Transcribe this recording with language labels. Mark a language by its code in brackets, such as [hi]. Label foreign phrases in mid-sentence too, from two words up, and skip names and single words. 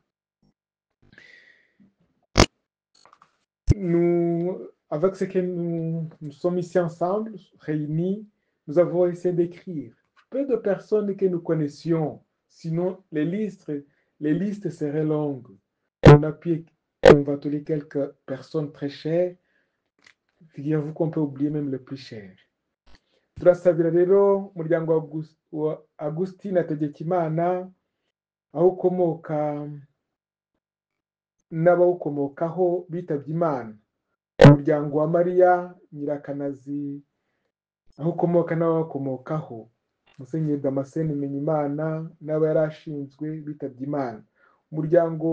[fr] Avec ce que nous sommes ici ensemble, réunis, nous avons essayé d'écrire peu de personnes que nous connaissions, sinon les listes seraient longues. On a pu convoquer quelques personnes très chères, figurez-vous qu'on peut oublier même les plus chers. [rw] Turasabira rero umuryango wa Agustin Hategekimana aho ukomoka n'abawukomokaho bitabye Imana, umuryango wa Mariya Nyirakanazi aho ukomoka n'abakomokaho, Musenyeri Damascene Menyimana n'aba yarashinzwe bitabye Imana, umuryango